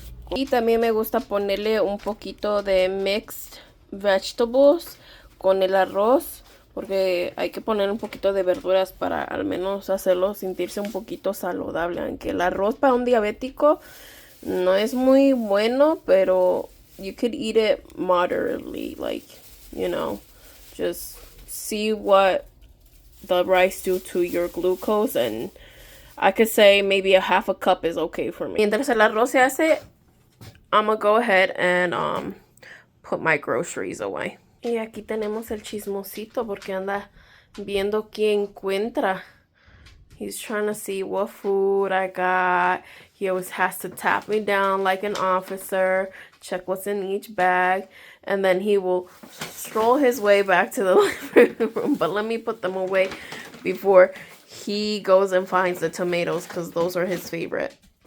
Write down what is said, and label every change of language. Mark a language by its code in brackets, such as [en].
[es] Y también me gusta ponerle un poquito de [en] mixed vegetables [es] con el arroz. Porque hay que poner un poquito de verduras para al menos hacerlo sentirse un poquito saludable. Aunque el arroz para un diabético no es muy bueno, pero [en] you could eat it moderately. Like, you know, just see what the rice do to your glucose, and I could say maybe a half a cup is okay for me. [es] Mientras el arroz se hace, [en] I'm gonna go ahead and put my groceries away. [es] Y aquí tenemos el chismosito porque anda viendo qué encuentra. [en] He's trying to see what food I got. He always has to tap me down like an officer, check what's in each bag, and then he will stroll his way back to the living room. But let me put them away before he goes and finds the tomatoes, because those are his favorite.